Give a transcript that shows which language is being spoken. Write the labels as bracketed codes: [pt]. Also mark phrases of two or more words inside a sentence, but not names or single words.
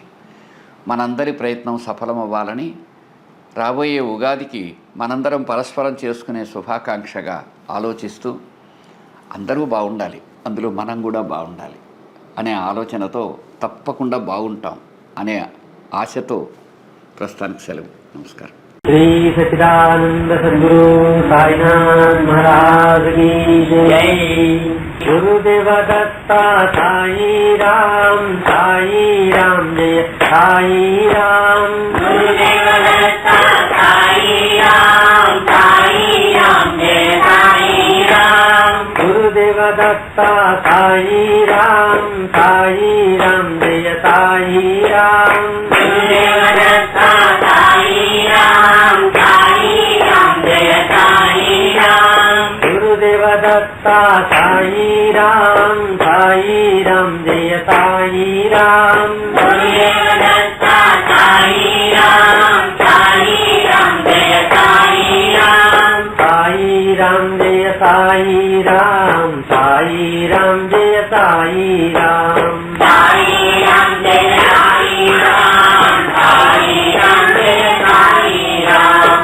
[te] మనందరి ప్రయత్నం సఫలమవ్వాలని రాబోయే ఉగాదికి మనందరం పరస్పరం చేసుకునే శుభాకాంక్షగా ఆలోచిస్తూ అందరూ బాగుండాలి, అందులో మనం కూడా బాగుండాలి అనే ఆలోచనతో తప్పకుండా బాగుంటాం అనే ఆశతో ప్రస్తుతానికి సెలవు. నమస్కారం. [hi] श्री सच्चिदानंद सद्गुरु साईनाथ महाराज की जय। गुरुदेव दत्ता साई राम जय साई राम। गुरुदेव दत्ता साई राम जय साई राम। गुरुदेव दत्ता साई राम जय साई राम। गुरुदेव दत्ता साई राम जय साई राम। गुरुदेव दत्ता साई राम जय साई राम। गुरुदेव दत्ता साई राम जय साई राम। साई राम जय साई राम जय साई राम। साई राम जय साई राम जय साई राम।